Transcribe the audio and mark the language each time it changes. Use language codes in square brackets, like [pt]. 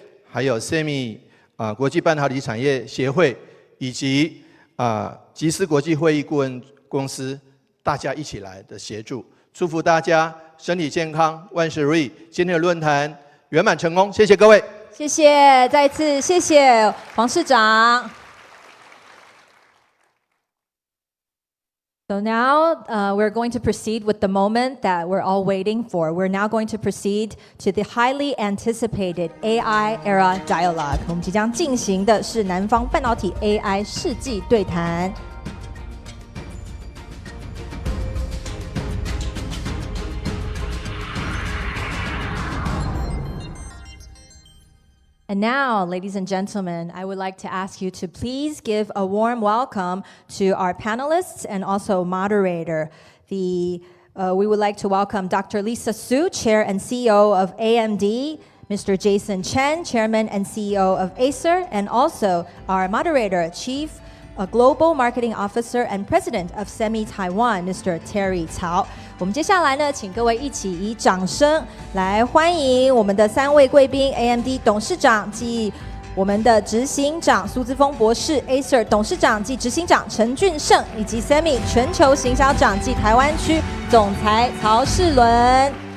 [zh] 还有 Semi 国际半导体产业协会，以及集思国际会议顾问公司，大家一起来的协助，祝福大家身体健康，万事如意。今天的论坛圆满成功，谢谢各位。谢谢，再一次谢谢黄市长。 [en] So now we're going to proceed with the moment that we're all waiting for. We're now going to proceed to the highly anticipated AI era dialogue. [zh] 我们即将进行的是南方半导体 AI 世纪对谈。 [en] And now, ladies and gentlemen, I would like to ask you to please give a warm welcome to our panelists and also moderator. We would like to welcome Dr. Lisa Su, Chair and CEO of AMD, Mr. Jason Chen, Chairman and CEO of Acer, and also our moderator, Chief Global Marketing Officer and President of Semi Taiwan, Mr. Terry Cao. [zh] 我们接下来呢，请各位一起以掌声来欢迎我们的3位贵宾 ：AMD 董事长及我们的执行长苏姿丰博士 ，Acer 董事长及执行长陈俊圣，以及 Semi 全球行销长及台湾区总裁曹世伦。